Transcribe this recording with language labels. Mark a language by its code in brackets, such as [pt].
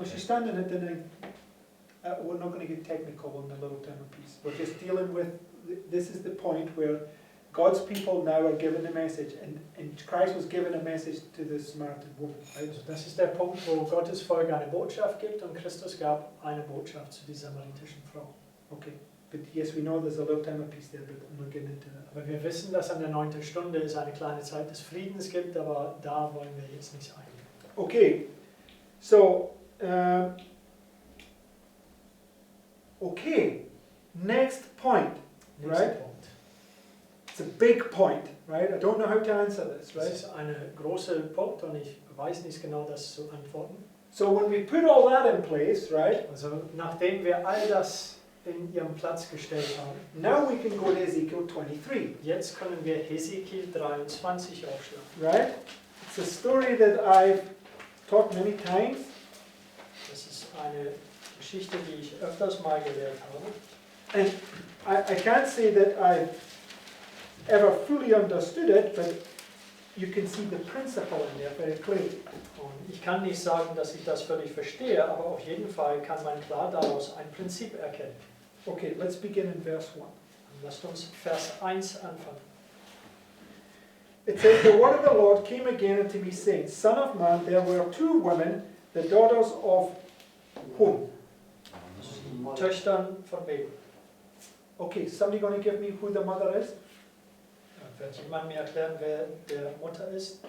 [en] No, she's standing at the nine. We're not going to get technical on the little time of peace. We're just dealing with, this is the point where God's people now are given a message, and Christ was given a message to the Samaritan woman. Right? [de] Also das ist der Punkt, wo Gottes Volk eine Botschaft gibt und Christus gab eine Botschaft zu dieser samaritischen Frau. [en] Okay, but yes, we know there's a little time of peace there, but I'm not getting into that. [de] Aber wir wissen, dass an der 9. Stunde es eine kleine Zeit des Friedens gibt, aber da wollen wir jetzt nicht eingehen. [en] Okay, so, okay, next point, [de] Nächster [en] right? [de] Punkt. [en] It's a big point, right? I don't know how to answer this, [de] Das [en] right? [de] ist ein großer Punkt und ich weiß nicht genau, das zu antworten. [en] So when we put all that in place, right, [de] Also nachdem wir all das in ihren Platz gestellt haben, [en] now we can go to Ezekiel 23, [de] jetzt können wir Hesekiel 23 aufschlagen. [en] right? It's a story that I've taught many times. [de] Das ist eine Geschichte, die ich öfters mal gelehrt habe. [en] And I can't say that I've ever fully understood it, but you can see the principle in there very clearly. [de] Und ich kann nicht sagen, dass ich das völlig verstehe, aber auf jeden Fall kann man klar daraus ein Prinzip erkennen. [en] Okay, let's begin in verse 1. [de] Lasst uns Vers 1 anfangen. [en] It says, "The word of the Lord came again unto me, saying, Son of man, there were two women, the daughters of whom?" [de] Töchtern von wem? [en] Okay, somebody going to give me who the mother is? [de] Wird jemand mir erklären, wer der Mutter ist?